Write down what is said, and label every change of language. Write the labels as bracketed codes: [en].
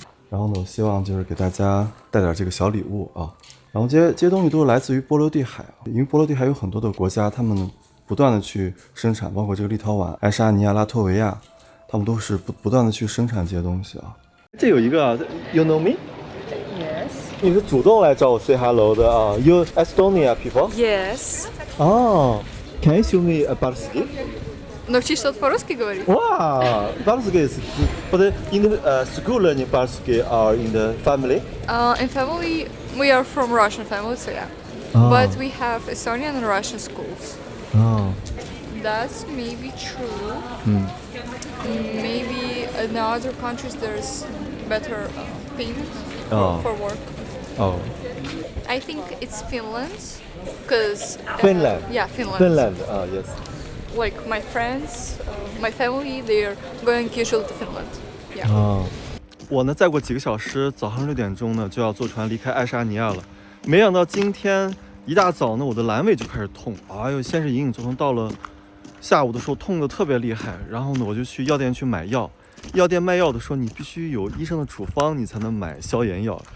[zh] 然后呢，我希望就是给大家带点这个小礼物然后这些东西都是来自于波罗的海因为波罗的海有很多的国家，他们不断的去生产，包括这个立陶宛、爱沙尼亚、拉脱维亚，他们都是不断的去生产这些东西这有一个 [en] You know me? Yes. [zh] 你是主动来找我 [en] say hello [zh] 的 [en] You Estonia people? Yes. Can you show me a Barski? [ru] Научишься по-русски говорить? [en] Wow, Barski is. But in the school learning Barski or in the family? In family, we are from Russian family, so yeah. But we have Estonian and Russian schools. That's maybe true. Maybe in other countries there's better payment for work. I think it's Finland, because Finland. Yeah, Finland. Finland. Yes. Like my friends, my family, they're going usually to Finland. Yeah. [zh] 我呢，再过几个小时，早上6点钟呢就要坐船离开爱沙尼亚了。没想到今天一大早呢，我的阑尾就开始痛。哎呦，先是隐隐作痛，到了下午的时候痛得特别厉害。然后呢，我就去药店去买药。药店卖药的说你必须有医生的处方，你才能买消炎药。